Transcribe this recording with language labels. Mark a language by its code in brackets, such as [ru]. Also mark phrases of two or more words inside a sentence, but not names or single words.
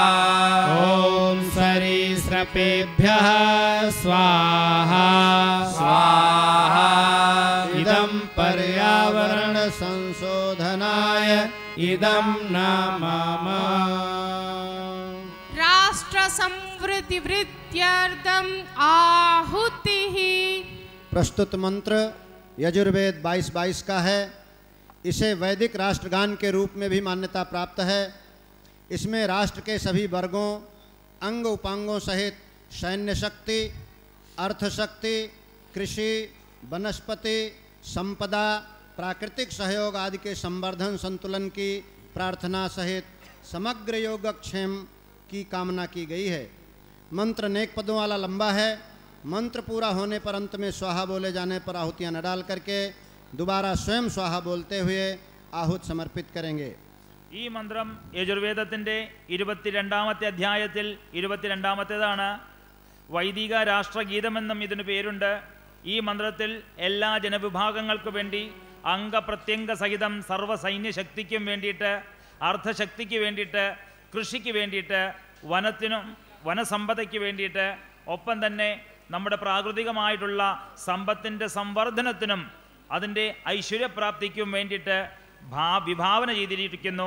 [sa] ഓം സരീസൃപേഭ്യഃ സ്വാഹാ സ്വാഹാ. ഇദം പര്യാവരണ സംശോധനായ ഇദം നാമ. രാഷ്ട്ര സംവൃദ്ധി വൃദ്ധി इत्यर्थम् आहुतिः। [hi] प्रस्तुत मंत्र यजुर्वेद 22:22 का है। इसे वैदिक राष्ट्रगान के रूप में भी मान्यता प्राप्त है। इसमें राष्ट्र के सभी वर्गों, अंग उपांगों सहित सैन्य शक्ति, अर्थ शक्ति, कृषि, वनस्पति संपदा, प्राकृतिक सहयोग आदि के संवर्धन संतुलन की प्रार्थना सहित समग्र योगक्षेम की कामना की गई है। मंत्र अनेक पदों वाला लंबा है। मंत्र पूरा होने पर अंत में स्वाहा बोले जाने पर आहुतियां न डाल करके दोबारा स्वयं स्वाहा बोलते हुए आहुत समर्पित करेंगे। [ml] ഈ മന്ത്രം യജുർവേദത്തിൻ്റെ 22-ാമത്തെ അധ്യായത്തിൽ 22-ാമത്തേതാണ്. വൈദിക രാഷ്ട്രഗീതമെന്നും ഇതിന് പേരുണ്ട്. ഈ മന്ത്രത്തിൽ എല്ലാ ജനവിഭാഗങ്ങൾക്കു വേണ്ടി അംഗപ്രത്യംഗ സഹിതം സർവ്വസൈന്യശക്തിക്കും വേണ്ടിയിട്ട്, അർദ്ധശക്തിക്ക് വേണ്ടിയിട്ട്, കൃഷിക്ക് വേണ്ടിയിട്ട്, വനത്തിനും വനസമ്പദയ്ക്ക് വേണ്ടിയിട്ട്, ഒപ്പം തന്നെ നമ്മുടെ പ്രാകൃതികമായിട്ടുള്ള സമ്പത്തിൻ്റെ സംവർദ്ധനത്തിനും അതിൻ്റെ ഐശ്വര്യപ്രാപ്തിക്കും വേണ്ടിയിട്ട് വിഭാവന ചെയ്തിരിക്കുന്നു.